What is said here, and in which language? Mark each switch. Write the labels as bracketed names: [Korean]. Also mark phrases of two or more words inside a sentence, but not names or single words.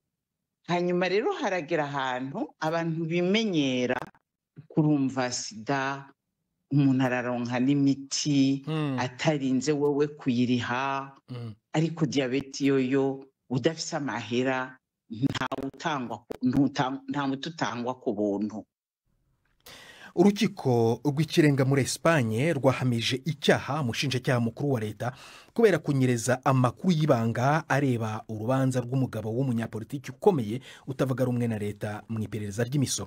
[Rundi] Hanyuma rero haragera ahantu abantu bimenyera kurumva sida, umuntu araronka n'imiti atarinze wewe kuyiriha. Ariko diabete yoyo udafise amahera nta muti utangwa ku buntu. Urukiko rw'ikirenga muri Espagne rwahamije icyaha umushinjacyaha mukuru wa leta kubera kunyereza amakuru y'ibanga areba urubanza rw'umugabo w'umunyapolitiki ukomeye utavuga rumwe na leta mu iperereza ry'imisoro.